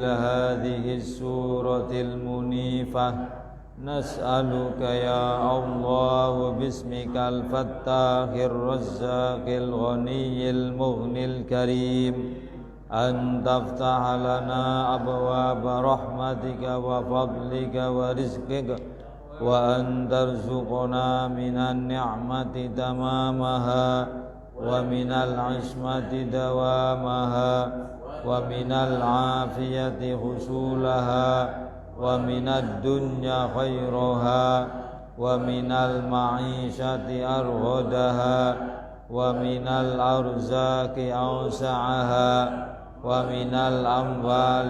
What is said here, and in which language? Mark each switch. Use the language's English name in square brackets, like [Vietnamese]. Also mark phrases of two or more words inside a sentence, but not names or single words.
[Arabic] هذه السورة المنيفة نسألك يا الله باسمك الفتاح الرزاق الغني المغني الكريم أن تفتح لنا أبواب رحمتك وفضلك ورزقك وأن ترزقنا من النعمة تمامها ومن العصمة دوامها ومن العافية حصولها ومن الدنيا خيرها ومن المعيشة أرغدها ومن الأرزاق أوسعها ومن الأموال